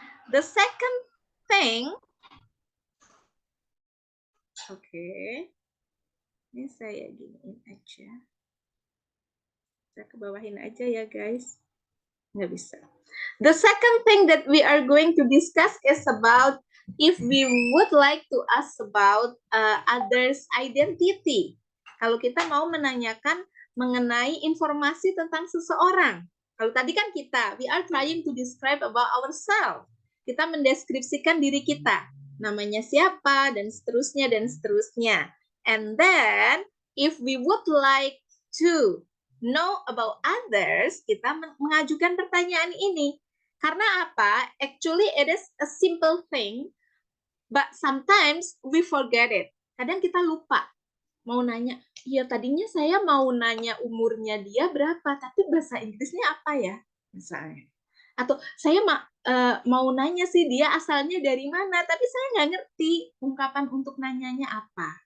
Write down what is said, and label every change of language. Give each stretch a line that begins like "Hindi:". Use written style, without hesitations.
English: The second thing,
Indonesian: ini saya giniin aja. Saya kebawahin aja ya guys. Nggak bisa.
English: The second thing that we are going to discuss is about if we would like to ask about others' identity.
Indonesian: Kalau kita mau menanyakan mengenai informasi tentang seseorang. Kalau tadi kan
English: we are trying to describe about ourselves.
Indonesian: Kita mendeskripsikan diri kita. Namanya siapa, dan seterusnya, dan seterusnya.
English: And then, if we would like to know about others,
Indonesian: kita mengajukan pertanyaan ini. Karena apa?
English: Actually, it is a simple thing, but sometimes we forget it.
Indonesian: Kadang kita lupa mau nanya, ya tadinya saya mau nanya umurnya dia berapa, tapi bahasa Inggrisnya apa ya? Misalnya. Atau saya mau nanya sih dia asalnya dari mana, tapi saya nggak ngerti ungkapan untuk nanyanya apa.